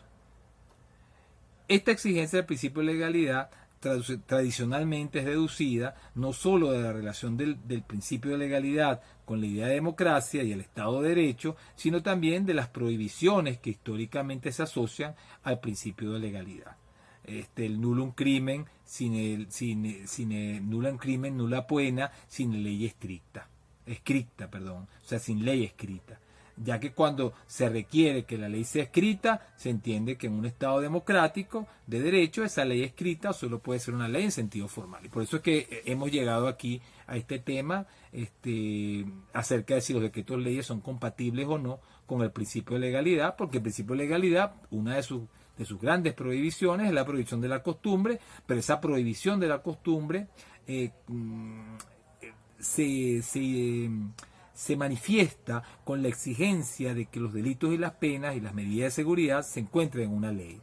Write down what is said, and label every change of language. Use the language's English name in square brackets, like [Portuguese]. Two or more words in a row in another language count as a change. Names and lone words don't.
[Spanish] Esta exigencia del principio de legalidad tradicionalmente es deducida no sólo de la relación del principio de legalidad con la idea de democracia y el Estado de Derecho, sino también de las prohibiciones que históricamente se asocian al principio de legalidad. El [Latin] nullum crimen, nullum crimen, nulla pena, [Spanish] sin ley escrita, o sea, sin ley escrita. Ya que cuando se requiere que la ley sea escrita, se entiende que en un Estado democrático de derecho esa ley escrita solo puede ser una ley en sentido formal. Y por eso es que hemos llegado aquí a este tema acerca de si los decretos leyes son compatibles o no con el principio de legalidad, porque el principio de legalidad, una de sus grandes prohibiciones es la prohibición de la costumbre, pero esa prohibición de la costumbre se manifiesta con la exigencia de que los delitos y las penas y las medidas de seguridad se encuentren en una ley.